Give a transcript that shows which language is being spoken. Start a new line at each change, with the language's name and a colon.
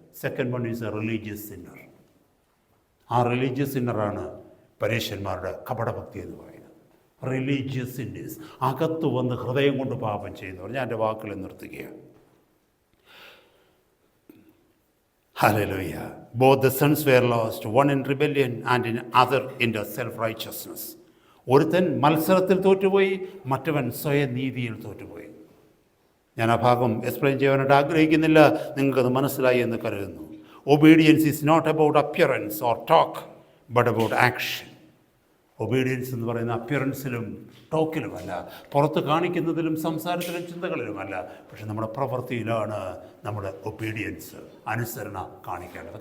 English: Second one is a religious sinner.
Malayalam: ആ religious സിന്നറാണ് പരീശന്മാരുടെ കപടഭക്തി എന്ന് പറയുന്നത്. റിലീജിയസ് സിന്നേഴ്സ്, അകത്ത് വന്ന് ഹൃദയം കൊണ്ട് പാപം ചെയ്യുന്നവർ. ഞാൻ എൻ്റെ വാക്കുകൾ നിർത്തുകയാണ്.
English: Hallelujah. Both the sons were lost, one in rebellion and in other in the self-righteousness.
Malayalam: ഒരുത്തൻ മത്സരത്തിൽ തോറ്റുപോയി, മറ്റവൻ സ്വയം നീതിയിൽ തോറ്റുപോയി. ഞാൻ ആ ഭാഗം എക്സ്പ്ലെയിൻ ചെയ്യാനായിട്ട് ആഗ്രഹിക്കുന്നില്ല, നിങ്ങൾക്കത് മനസ്സിലായി എന്ന് കരുതുന്നു.
English: Obedience is not about appearance or talk, but about action.
Malayalam: Obedience എന്ന് പറയുന്ന അപ്പിയറൻസിലും ടോക്കിലുമല്ല, പുറത്ത് കാണിക്കുന്നതിലും സംസാരത്തിലും ചിന്തകളിലുമല്ല, പക്ഷെ നമ്മുടെ പ്രവൃത്തിയിലാണ് നമ്മുടെ ഒബീഡിയൻസ്, അനുസരണ കാണിക്കേണ്ടത്.